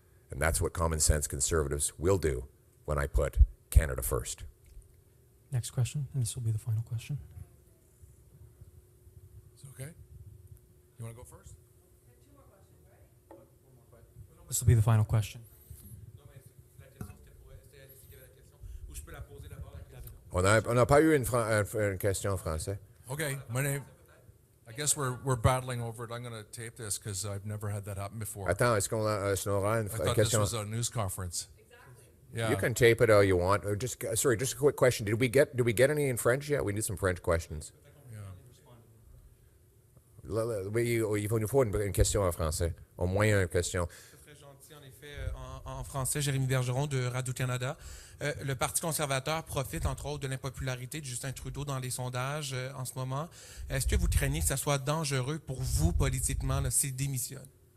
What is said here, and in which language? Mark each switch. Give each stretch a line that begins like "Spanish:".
English: And that's what common sense Conservatives will do when I put Canada first. Next question, and this will be the final question. Is it okay? You want to go first? This will be the final question.
French: On n'a pas eu une question en français.
English: Okay, my name. I guess we're battling over it. I'm going to tape this because I've never had that happen before.
French: Attends, est-ce qu'on aura une
English: I thought
French: question?
English: this was a news conference. Yeah. You can tape it all you want. Just a quick question. Did we get any in French yet? We need some French questions.
French: Oui, il nous faut une question en français. Au moins une question. Très gentil, en effet, en français, Jérémy Bergeron de Radio-Canada. Le Parti conservateur profite, entre autres, de l'impopularité de Justin Trudeau dans les sondages en ce moment. Est-ce que vous craignez que ça soit dangereux pour vous politiquement s'il démissionne?